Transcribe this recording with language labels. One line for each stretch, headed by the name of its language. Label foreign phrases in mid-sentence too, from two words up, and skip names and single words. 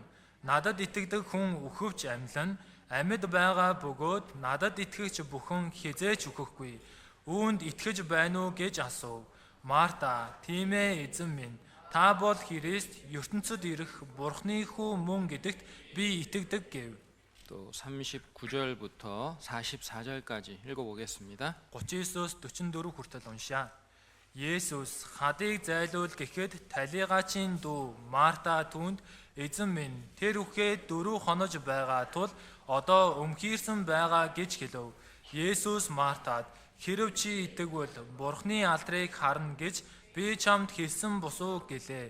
Mongolian: Надад итгэдэг хүн үхвч амьлан, амьд байгаа бөгөөд надад итгэгч бүхэн хизээч үхэхгүй. Үүнд итгэж байна уу гэж асуув. Марта "Тийм ээ эзэн минь, та бол Христ, ертөнцид ирэх Бурхны хүү мөн гэдэгт би итгэдэг" гэв.
Korean: 또 39절부터 44절까지 읽어보겠습니다.
Mongolian: 39-өөс 44 хүртэл уншия. Есүс хадыг зайлуул гэхэд талигаачийн дүү Марта түүнд "Эзэн минь, тэр үхээд 4 хонож байгаа тул одоо өмхийрсэн байгаа" гэж хэлв. Есүс Мартад "Хэрэв чи итгэвэл Бурхны алдрыг харна гэж би чамд хэлсэн босуу" гэлээ.